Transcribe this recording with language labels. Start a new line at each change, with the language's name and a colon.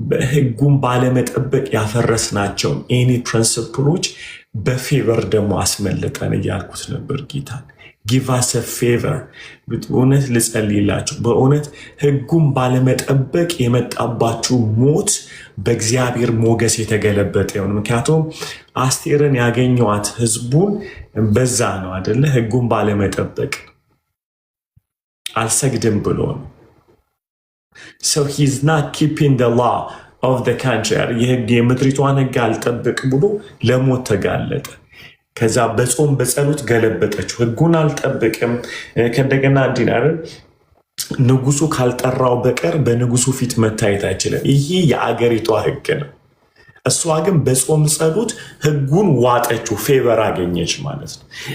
Amharic: ህጉን ባለመጠበቅ ያፈረስናቸው ኤኒ ፕሪንስፕሎች በፌቨር ደግሞ አስመልጠን እያልኩት ነበር ጌታን።
English: ጊቭ አስ አ ፌቨር።
Amharic: በእውነት ልጸልይላችሁ። በእውነት ህጉን ባለመጠበቅ የመጣባችሁ ሞት በእግዚአብሔር ሞገስ የተገለበጠ ይሁን። ምክንያቱም አስቴርን ያገኘዋት ህዝቡን በዛ ነው አደለ? ህጉን ባለመጠበቅ አልሰግድም ብሎ ነው።
English: So he's not keeping the law of the country.
Amharic: የምድሪቷን ህግ አልጠብቅ ብሎ ለሞት ተጋለጠ። ከዛ በጾም በጸሎት ገለበጠችው። ህጉን አልጠብቅም ከእንደገና እንዲናር ንጉሱ ካልጠራው በቀር በንጉሱ ፊት መታየት አይችልም። ይሄ የአገሪቷ ህግ ነው። እሷ ግን በጾም ጸሎት ህጉን ዋጠችው፣ ፌቨር አገኘች ማለት ነው።